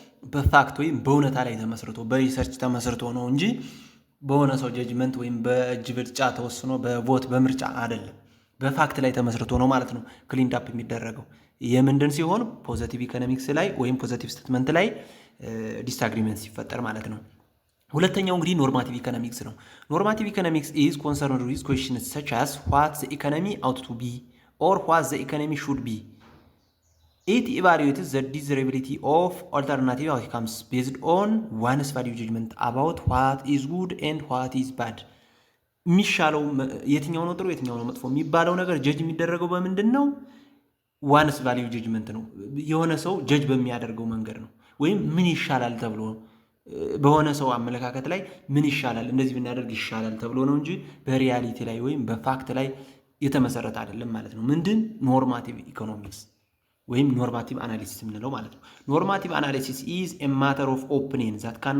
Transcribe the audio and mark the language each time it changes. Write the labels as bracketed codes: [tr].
[am] በፋክት ወይም በእውነታ ላይ ተመስርቶ በሪሰርች ተመስርቶ ነው እንጂ በሆነ ሰው ጀጅመንት ወይም በእጅ ብልጫ ተወስኖ በቮት በምርጫ አይደለም። በፋክት ላይ ተመስርቶ ነው ማለት ነው ክሊንድ አፕ የሚደረገው። የምንድን ሲሆን ፖዘቲቭ ኢኮኖሚክስ ላይ ወይም ፖዘቲቭ ስቴትመንት ላይ ዲስአግሪመንት ሲፈጠር ማለት ነው። ሁለተኛው እንግዲህ [en] ኖርማቲቭ ኢኮኖሚክስ ነው። ኖርማቲቭ ኢኮኖሚክስ ኢዝ ኮንሰርንድ ዊዝ ኩዌስችንስ ሰች አስ ዋት ዘ ኢኮኖሚ አውት ቱ ቢ ኦር ዋት ዘ ኢኮኖሚ ሹድ ቢ It evaluates the desirability of alternative outcomes based on one's value judgment about what is good and what is bad. [am] የሚሻለው የትኛው ነው ጥሩ የትኛው ነው መጥፎ የሚባለው ነገር ጀጅ የሚደረገው በምንድን ነው? ዋንስ ቫልዩ ጀጅመንት ነው። የሆነ ሰው ጀጅ በሚያደርገው መንገድ ነው። ወይም ምን ይሻላል ተብሎ በሆነ ሰው አመለካከት ላይ ምን ይሻላል እንደዚህ ብናደርግ ይሻላል ተብሎ ነው እንጂ በሪያሊቲ ላይ ወይም በፋክት ላይ የተመሰረተ አይደለም ማለት ነው። ምንድን ኖርማቲቭ ኢኮኖሚክስ ወይም [en] ኖርማቲቭ አናሊሲስ የምንለው ማለት ነው። ኖርማቲቭ አናሊሲስ ኢዝ ኤ ማተር ኦፍ ኦፒኒየን ዛት